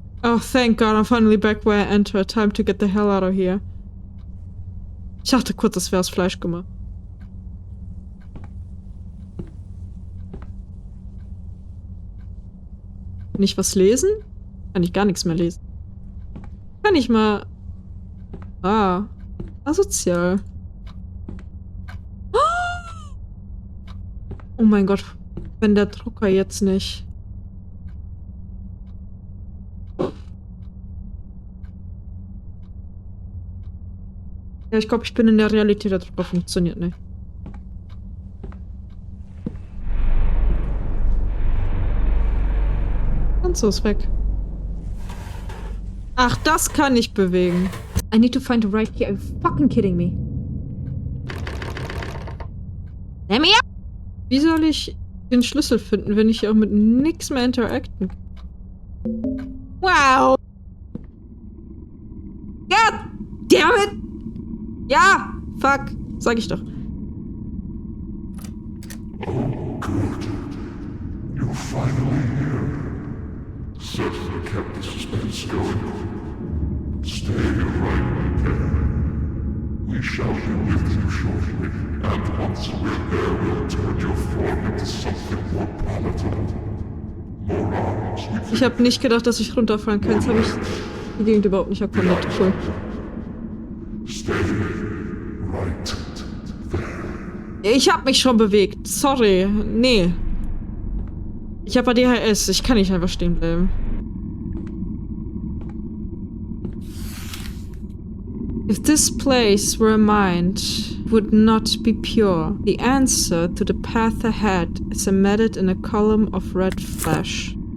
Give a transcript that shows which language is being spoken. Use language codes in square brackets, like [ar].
[en] Oh, thank God, I'm finally back where I entered. Time to get the hell out of here. [de] Ich dachte kurz, das wäre aus Fleisch gemacht. Kann ich was lesen? Kann ich gar nichts mehr lesen. Kann ich mal... Ah. Asozial. Oh mein Gott. Wenn der Drucker jetzt nicht... Ja, ich glaube, ich bin in der Realität, der Drucker funktioniert nicht. So ist weg. Ach, das kann ich bewegen. [en] I need to find the right key. Are you fucking kidding me? Let me up! [de] Wie soll ich den Schlüssel finden, wenn ich hier auch mit nichts mehr interacten kann? [en] Wow! God damn it! [de] Ja! [en] Fuck! [de] Sag ich doch. [en] Oh, good. You're finally here. Certainly kept the suspense going. Stay right there. We shall be with you shortly, and once we're there, we'll turn your form into something more palatable. More arms with [de] Ich habe nicht gedacht, dass ich runterfallen kann. Jetzt habe ich die Gegend überhaupt nicht erkundet. Cool. [en] Stay right there. [de] Ich habe mich schon bewegt. Sorry. Nee. Ich habe ADHS. Ich kann nicht einfach stehen bleiben. [en] If this place were a mind, it would not be pure. The answer to the path ahead is embedded in a column of red flesh.